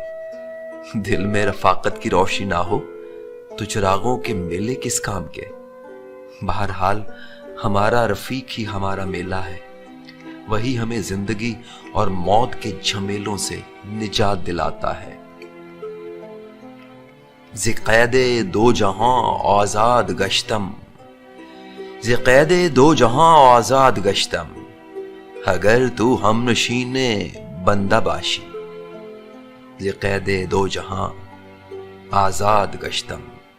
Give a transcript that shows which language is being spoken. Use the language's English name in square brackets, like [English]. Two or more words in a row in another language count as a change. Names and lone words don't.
[Urdu] دل میں رفاقت کی روشنی نہ ہو تو چراغوں کے میلے کس کام کے؟ بہرحال ہمارا رفیق ہی ہمارا میلہ ہے۔ وہی ہمیں زندگی اور موت کے جھمیلوں سے نجات دلاتا ہے۔ [Persian] ز قید دو جہاں آزاد گشتم، ز قید دو جہاں آزاد گشتم، اگر تو ہم نشین بندہ باشی، ز قید دو جہاں آزاد گشتم۔